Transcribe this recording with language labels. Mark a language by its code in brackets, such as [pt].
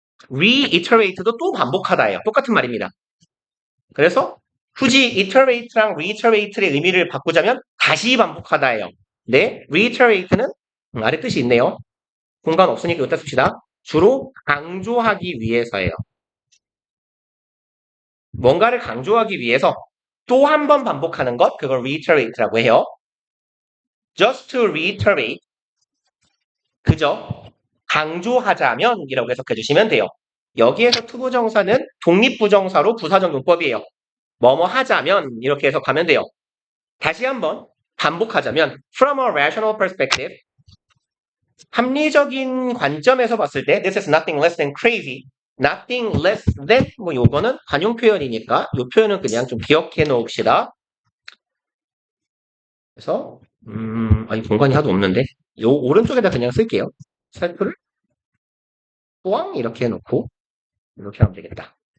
[ko] reiterate도 또 반복하다예요. 똑같은 말입니다. 그래서 굳이 iterate랑 reiterate의 의미를 바꾸자면 다시 반복하다예요. 네, reiterate는 아래 뜻이 있네요. 공간 없으니까 여기다 씁시다. 주로 강조하기 위해서예요. 뭔가를 강조하기 위해서 또 한 번 반복하는 것, 그걸 reiterate라고 해요. [en] just to reiterate, [ko] 그죠? 강조하자면 이라고 해석해 주시면 돼요. 여기에서 투부정사는 독립부정사로 부사적 용법이에요. 뭐뭐 하자면 이렇게 해석하면 돼요. 다시 한번 반복하자면 [en] from a rational perspective, [ko] 합리적인 관점에서 봤을 때 [en] this is nothing less than crazy. nothing less than [ko] 뭐 요거는 관용 표현이니까 요 표현은 그냥 좀 기억해 놓읍시다. 그래서 아니 공간이 하도 없는데 요 오른쪽에다 그냥 쓸게요. 살표를 꽝 이렇게 해놓고 이렇게 하면 되겠다.